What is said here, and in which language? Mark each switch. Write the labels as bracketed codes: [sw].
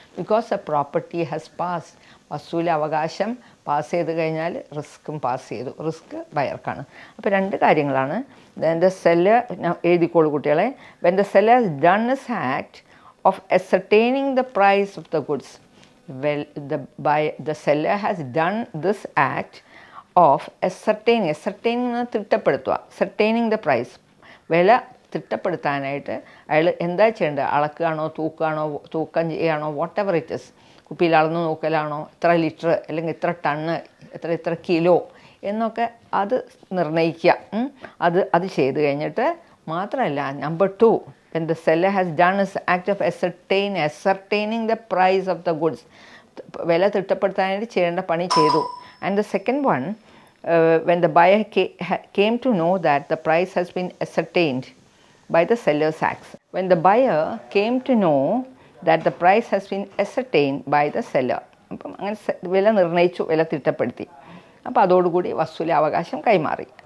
[en] Because a property has pass. [ml] വസ്തുവിലെ അവകാശം pass ചെയ്ത് കഴിഞ്ഞാൽ റിസ്ക്കും പാസ് ചെയ്തു. റിസ്ക് ബയർക്കാണ്. അപ്പോൾ 2 കാര്യങ്ങളാണ്. [en] the seller, [ml] എഴുതിക്കോളൂ കുട്ടികളെ, [en] When the seller has done this act of ascertaining the price of the goods. Well, the seller has done this act of ascertaining [ml] തിട്ടപ്പെടുത്തുക, [en] ascertaining the price. [ml] വില തിട്ടപ്പെടുത്താനായിട്ട് അയാൾ എന്താ ചെയ്യേണ്ടത്? അളക്കുകയാണോ, തൂക്കം ചെയ്യുകയാണോ, [en] Whatever it is. [ml] കുപ്പിയിൽ അളന്ന് നോക്കലാണോ, ഇത്ര ലിറ്റർ അല്ലെങ്കിൽ ഇത്ര ടണ്ണ്, ഇത്ര കിലോ എന്നൊക്കെ അത് നിർണ്ണയിക്കുക. അത് ചെയ്ത് കഴിഞ്ഞിട്ട് മാത്രമല്ല, [en] Number 2, when the seller has done his act of ascertaining the price of the goods. [ml] വില തിട്ടപ്പെടുത്താനായിട്ട് ചെയ്യേണ്ട പണി ചെയ്തു. [en] And the second one, when the buyer came to know that the price has been ascertained by the seller's acts. When the buyer came to know that the price has been ascertained by the seller. [ml] അപ്പം അങ്ങനെ വില നിർണ്ണയിച്ചു, വില തിട്ടപ്പെടുത്തി. അപ്പോൾ അതോടുകൂടി വസ്തുവിലെ അവകാശം കൈമാറി.